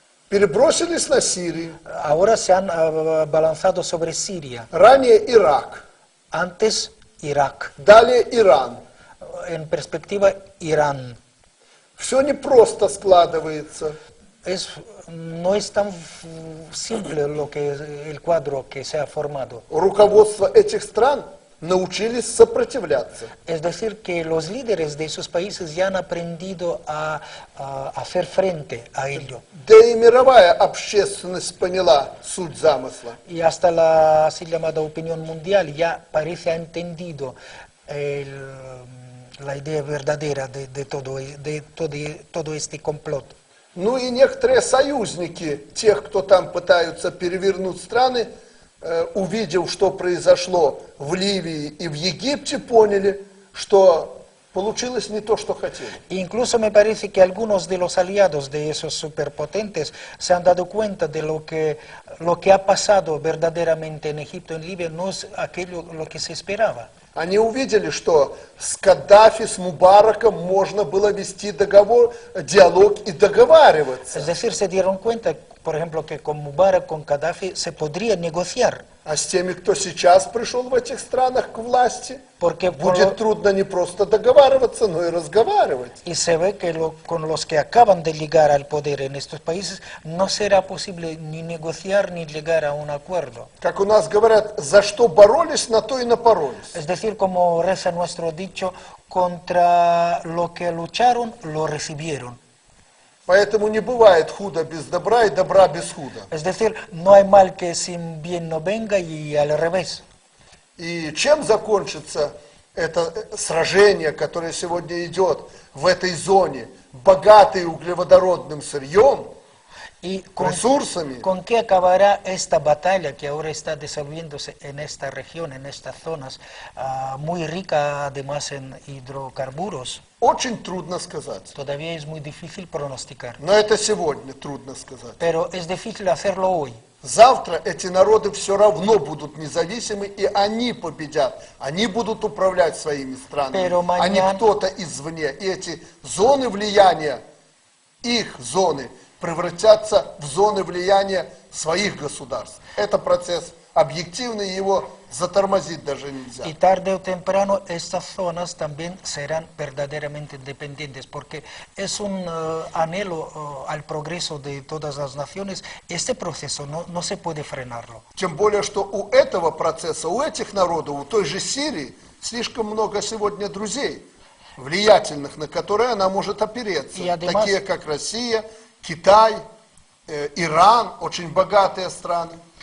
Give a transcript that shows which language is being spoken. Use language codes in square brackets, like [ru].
[ru] Перебросились на Сирию. [es] Ahora se han balanzado sobre Siria. [ru] Ранее Ирак. [es] Antes, Irak. [ru] Далее Иран. [es] En perspectiva, Irán. [ru] Все непросто складывается. [es] No es tan simple el cuadro que se ha formado. [ru] Руководство этих стран научились сопротивляться. [es] Es decir, que los líderes de esos países ya han aprendido a hacer frente a ello. [ru] Да и мировая общественность поняла суть замысла. [es] Y hasta la así llamada opinión mundial ya parece ha entendido la idea verdadera de todo este complot. [ru] Ну и некоторые союзники тех, кто там пытаются перевернуть страны, увидев, что произошло в Ливии и в Египте, поняли, что получилось не то, что хотели. [es] Incluso me parece que algunos de los aliados de esos superpotentes se han dado cuenta de lo que ha pasado verdaderamente en Egipto, en Libia, no es aquello lo que se esperaba. [ru] Они увидели, что с Каддафи, с Мубараком можно было вести диалог и договариваться. [es] Es decir, se dieron cuenta, por ejemplo, que con Mubarak, con Gaddafi, se podría negociar. [ru] А с теми, кто сейчас пришел в этих странах к власти, будет трудно не просто договариваться, но и разговаривать. [es] Y se ve que con los que acaban de llegar al poder en estos países no será posible ni negociar ni llegar a un acuerdo. [ru] Как у нас говорят, за что боролись, на то и напоролись. [es] Es decir, como reza nuestro dicho, contra lo que lucharon, lo recibieron. [ru] Поэтому не бывает худо без добра и добра без худа. [es] Es decir, no hay mal que sin bien no venga y al revés. [ru] И чем закончится это сражение, которое сегодня идет в этой зоне, богатый углеводородным сырьем, [es] Y [ru] ресурсами, [es] ¿con qué acabará esta batalla que ahora está desarrollándose en esta región, en estas zonas, muy rica además en hidrocarburos? [ru] очень трудно сказать. [es] Todavía es muy difícil pronosticar, [ru] Но это сегодня трудно сказать. [es] pero es difícil hacerlo hoy. [ru] Завтра эти народы все равно будут независимы, и они победят. Они будут управлять своими странами, а не кто-то извне. И эти зоны влияния, их зоны, превратятся в зоны влияния своих государств. Это процесс объективный, его затормозить даже нельзя. [es] Y tarde o temprano estas zonas también serán verdaderamente independientes, porque es un anhelo al progreso de todas las naciones. Este proceso no se puede frenarlo. [ru] Тем более, что у этого процесса, у этих народов, у той же Сирии, слишком много сегодня друзей, влиятельных, на которые она может опереться. И [es] además, [ru] такие как Россия, Китай, Иран, очень богатые страны.